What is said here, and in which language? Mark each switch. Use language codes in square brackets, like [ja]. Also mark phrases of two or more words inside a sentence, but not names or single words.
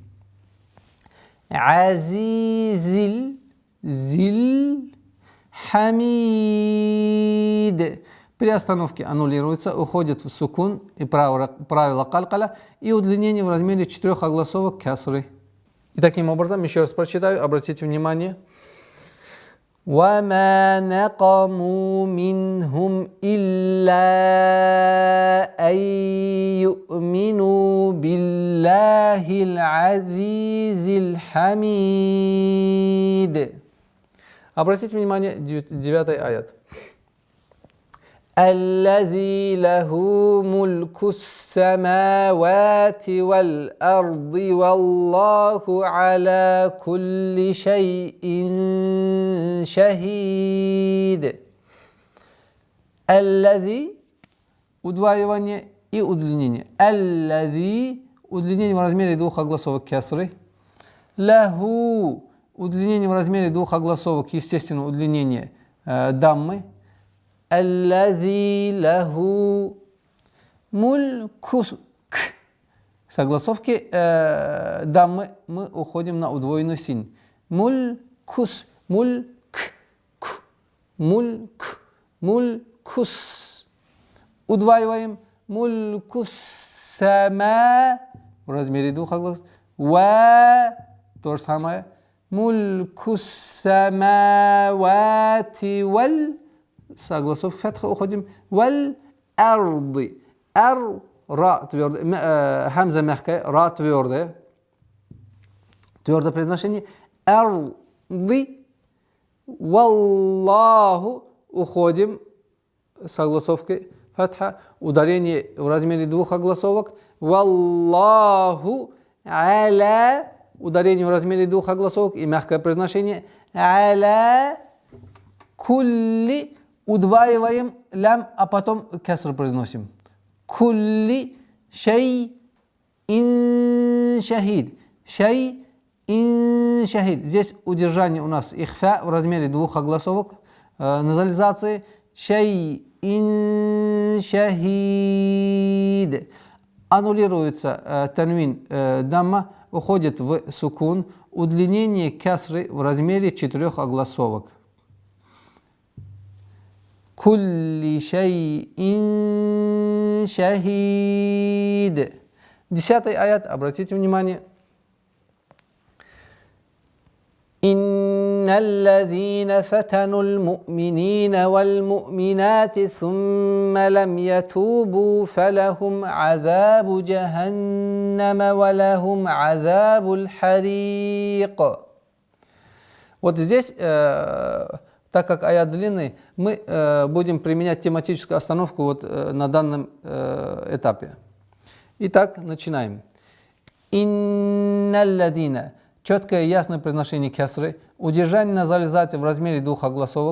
[ar] العزيز زيل الحميد. [ru] При остановке аннулируется, уходит в сукун и правило калкаля и удлинение в размере 4 огласовок кесры. И таким образом, еще раз прочитаю, обратите внимание. [ar] وَمَا نَقَمُوا مِنْهُمْ إِلَّا أَن يُؤْمِنُوا بِاللَّهِ الْعَزِيزِ الْحَمِيدِ. [ru] Обратите внимание, 9-й аят. [ar] الذي له ملك السماوات والأرض والله على كل شيء شهيد. [ru] الذي удваивание и удлинение. الذي удлинение в размере двух огласовок кесры. Лаху удлинение в размере двух огласовок, естественно, удлинение даммы. [ar] الذي له ملك. [ru] Согласовки даммы мы уходим на удвоенную син. [ar] Мулькус. Мульк. Мульк. [ru] Мулькус. Удваиваем. [ar] ملك السما [ru] в размере двух огласов. Ва то же самое. [ar] ملك السماوات وال. [ru] Согласовки фатха уходим. [ar] والأرض. [ru] Ар ра твердое. Хамза мягкая. Ра твердое. Твердое произношение. Арды. Валлаху. Уходим. Согласовкой фатха. Ударение в размере двух огласовок. [ar] والله على. [ru] Ударение в размере двух огласовок и мягкое произношение. [ar] على كل. [ru] Удваиваем лям, а потом кеср произносим. [ar] كل شيء شهيد. شيء شهيد. [ru] Здесь удержание у нас ихфа в размере двух огласовок. Назализации. [ar] شيء شهيد. [ru] Аннулируется танвин дамма, уходит в сукун. Удлинение кесры в размере 4 огласовок. [ar] كل شيء شهيد. [ru] 10-й аят, обратите внимание. [ar] إن الذين فتنوا المؤمنين والمؤمنات ثم لم يتوبوا فلهم عذاب جهنم ولهم عذاب الحريق. [ru] Вот здесь, так как аят длинный, мы будем применять тематическую остановку вот на данном этапе. Итак, начинаем. Инналладина. Четкое и ясное произношение кесры. Удержание на зализате в размере двух огласовок.